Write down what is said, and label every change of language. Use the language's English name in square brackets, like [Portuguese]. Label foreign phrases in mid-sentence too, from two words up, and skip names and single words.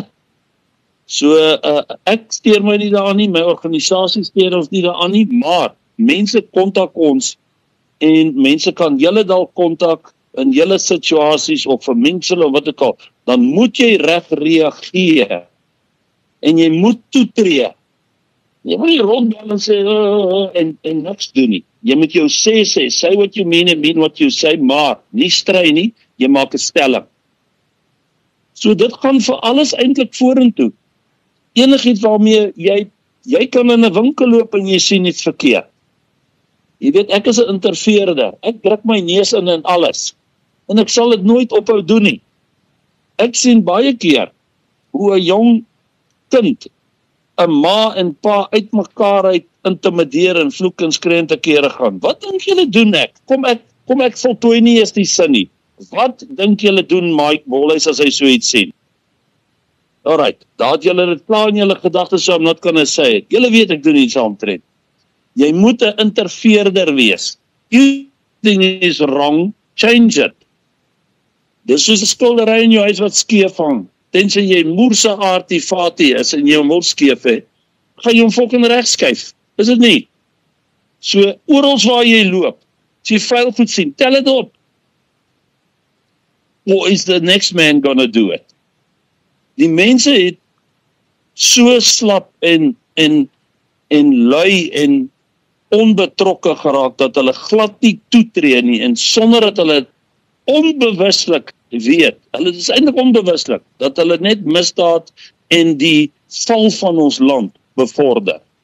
[Afrikaans] So, ek steur my nie daaraan nie, my organisasie steur ons nie daaraan nie, maar mense kontak ons, en mense kan julle dalk kontak in julle situasies, of vir mense of wat ook al, dan moet jy reg reageer, en jy moet toetree. Jy moet nie rondbel en sê, en niks doen nie. Jy moet jou sê, [English] say what you mean and mean what you say, [Afrikaans] maar nie stry nie, jy maak 'n stelling. So dit gaan vir alles eintlik vorentoe. Enigiets waarmee jy kan in 'n winkel loop en jy sien iets verkeerd. Jy weet, ek is 'n interfereerder. Ek druk my neus in alles. En ek sal dit nooit ophou doen nie. Ek sien baie keer hoe 'n jong kind 'n ma en pa uit mekaar uit intimideer en vloek en skree en te kere gaan. Wat dink julle doen ek? Kom ek voltooi nie eens die sin nie. Wat dink julle doen Mike Bolhuis as hy so iets sien? Alright, daar het julle dit klaar in julle gedagtes, [English] so I'm not gonna say it. [Afrikaans] Julle weet ek doen iets saamtrend. Jy moet 'n interveerder wees. [English] Everything is wrong, change it. [Afrikaans] Dis soos 'n skildery in jou huis wat skeef hang. Tensy jy moerse artifati is en jy hom wil skeef hê, gaan jy hom fucking reg skuif. Is dit nie? So, oral waar jy loop, as jy vuil goed sien, tel dit op. [English] Or is the next man gonna do it? [Afrikaans] Die mense het so slap en lui en onbetrokke geraak dat hulle glad nie toetree nie en sonder dat hulle onbewuslik weet, hulle is eintlik onbewuslik, dat hulle net misdaad en die val van ons land bevorder.